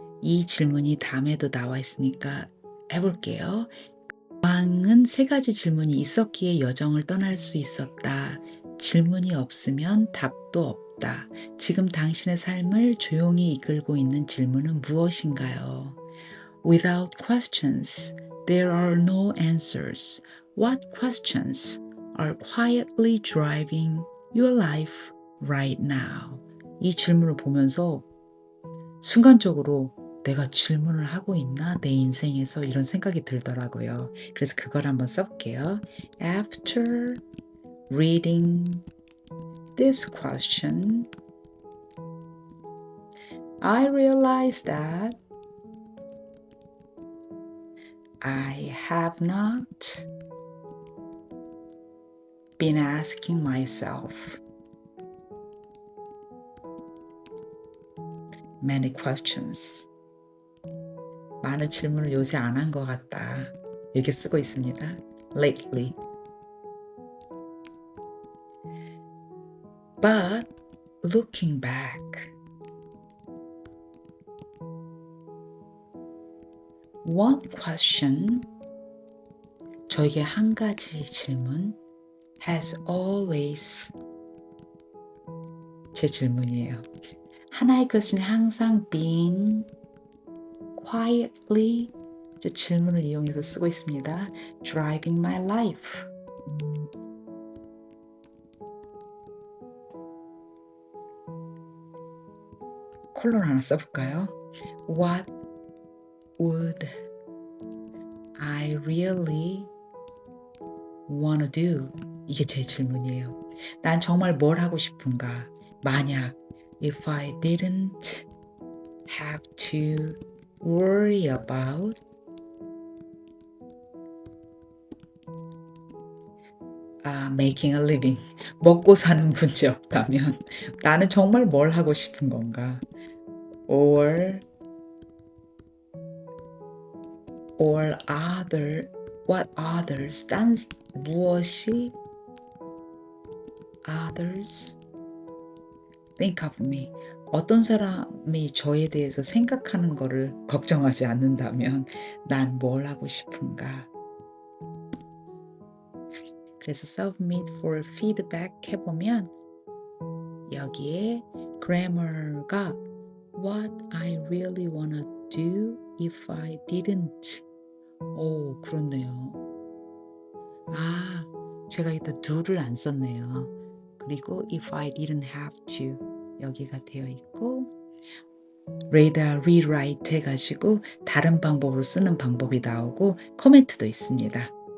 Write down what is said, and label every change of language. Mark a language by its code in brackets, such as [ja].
[ko] 이 질문이 다음에도 나와 있으니까 해 볼게요. 왕은 세 가지 질문이 있었기에 여정을 떠날 수 있었다. 질문이 없으면 답도 없다. 지금 당신의 삶을 조용히 이끌고 있는 질문은 무엇인가요? [en] Without questions, there are no answers. What questions are quietly driving your life right now? [ko] 이 질문을 보면서 순간적으로 '내가 질문을 하고 있나? 내 인생에서?' 이런 생각이 들더라고요. 그래서 그걸 한번 써 볼게요. [en] After reading this question, I realized that I have not been asking myself many questions. [ko] 많은 질문을 요새 안 한 것 같다. 이렇게 쓰고 있습니다. [en] Lately. But looking back, one question, [ko] 저에게 한 가지 질문 [en] has always, [ko] 제 질문이에요. 하나의 것은 항상 [en] been quietly, [ko] 저 질문을 이용해서 쓰고 있습니다. [en] driving my life. [ko] 콜론 하나 써 볼까요? [en] What would I really wanna do? [ko] 이게 제 질문이에요. 난 정말 뭘 하고 싶은가? 만약 [en] if I didn't have to worry about making a living. [ko] 먹고 사는 문제 없다면 나는 정말 뭘 하고 싶은 건가? [en] Or other, what others, [ko] 딴 무엇이 [en] others think of me. [ko] 어떤 사람이 저에 대해서 생각하는 거를 걱정하지 않는다면 난 뭘 하고 싶은가? 그래서 [en] submit for feedback [ko] 해 보면 여기에 grammar가 [en] what I really wanna do if I didn't. [ko] 오, 그렇네요. 제가 여기다 do를 안 썼네요. 그리고 [en] if I didn't have to [ko] 여기가 되어 있고 read와 rewrite 해 가지고 다른 방법으로 쓰는 방법이 나오고 코멘트도 있습니다.